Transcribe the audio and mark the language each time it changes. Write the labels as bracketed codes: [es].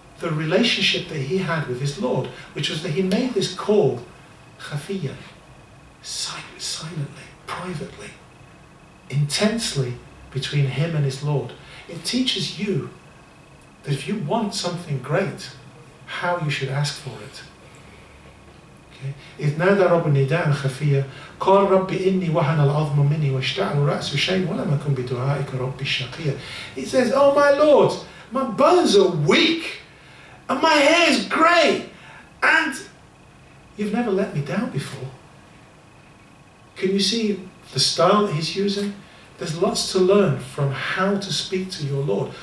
[en] the relationship that he had with his Lord, which was that he made this call, khafiyyan, silently, privately, intensely between him and his Lord. It teaches you that if you want something great, how you should ask for it. [ar] إذ نادى رب نداء خفيا قال رب إني وهن العظم مني واشتعل رأس شيء ولم أكن بدعائك ربي الشقيا. [en] He says, oh my Lord, my bones are weak and my hair is grey and you've never let me down before. Can you see the style that he's using? There's lots to learn from how to speak to your Lord.